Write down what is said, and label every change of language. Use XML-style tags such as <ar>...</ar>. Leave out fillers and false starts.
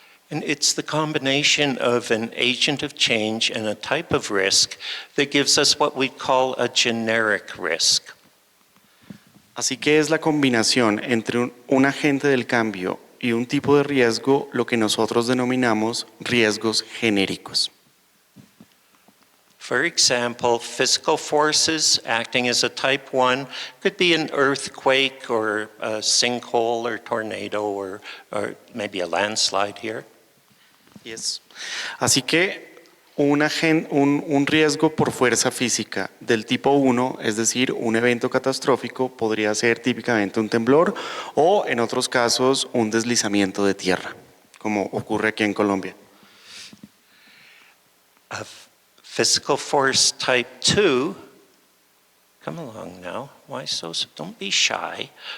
<en>And it's the combination of an agent of change and a type of risk that gives us what we call a generic risk.</en> <es>Así que es la combinación entre un agente del cambio y un tipo de riesgo lo que nosotros denominamos riesgos genéricos.</es> <en>For example, physical forces acting as a type 1 could be an earthquake or a sinkhole or tornado or maybe a landslide here. Yes.</en> <es>Así que un riesgo por fuerza física del tipo 1, es decir, un evento catastrófico, podría ser típicamente un temblor o en otros casos un deslizamiento de tierra, como ocurre aquí en Colombia.</es> <en>Physical force type 2, come along now, why so, don't be shy.</en>